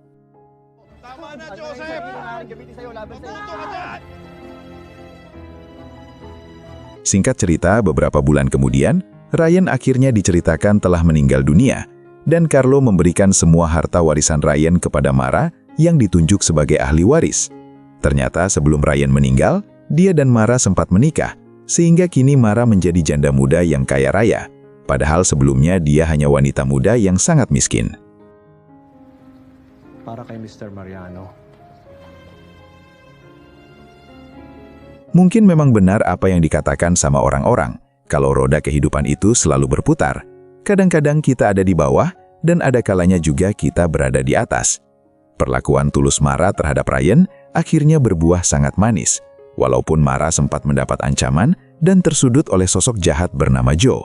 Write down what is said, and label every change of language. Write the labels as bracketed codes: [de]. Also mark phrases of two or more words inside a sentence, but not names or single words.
[id] Singkat cerita, beberapa bulan kemudian, Ryan akhirnya diceritakan telah meninggal dunia, dan Carlo memberikan semua harta warisan Ryan kepada Mara yang ditunjuk sebagai ahli waris. Ternyata sebelum Ryan meninggal, dia dan Mara sempat menikah, sehingga kini Mara menjadi janda muda yang kaya raya, padahal sebelumnya dia hanya wanita muda yang sangat miskin. [tl] Para kay Mr. Mariano. [id] Mungkin memang benar apa yang dikatakan sama orang-orang, kalau roda kehidupan itu selalu berputar. Kadang-kadang kita ada di bawah, dan ada kalanya juga kita berada di atas. Perlakuan tulus Mara terhadap Ryan akhirnya berbuah sangat manis, walaupun Mara sempat mendapat ancaman dan tersudut oleh sosok jahat bernama Joe.